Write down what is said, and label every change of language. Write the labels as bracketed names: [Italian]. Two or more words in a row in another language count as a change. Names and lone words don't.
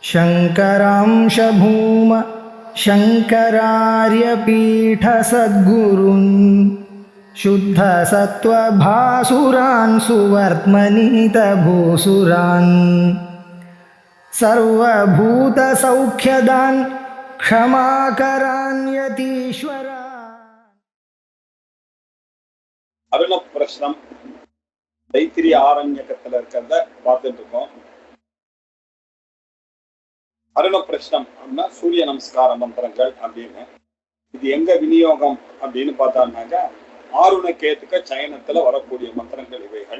[Sanskrit] शङ्करांश भूम शङ्करार्यपीठसद्गुरून् शुद्धसत्त्वभासुरान् सुवर्त्मनीतभूसुरान् सर्वभूतसौख्यदान् क्षमाकरान् यतीश्वरान्. [Tamil] அருணப்பிரஷ்னம் தைத்திரி ஆரண்யகத்துல இருக்கிறத பார்த்துட்டு இருக்கோம். அருணப்பிரஷ்னம் அப்படின்னா சூரிய நமஸ்கார மந்திரங்கள் அப்படின்னு. இது எங்க விநியோகம் அப்படின்னு பார்த்தாங்க, ஆருணகேதுக்க சயனத்துல வரக்கூடிய மந்திரங்கள் இவைகள்.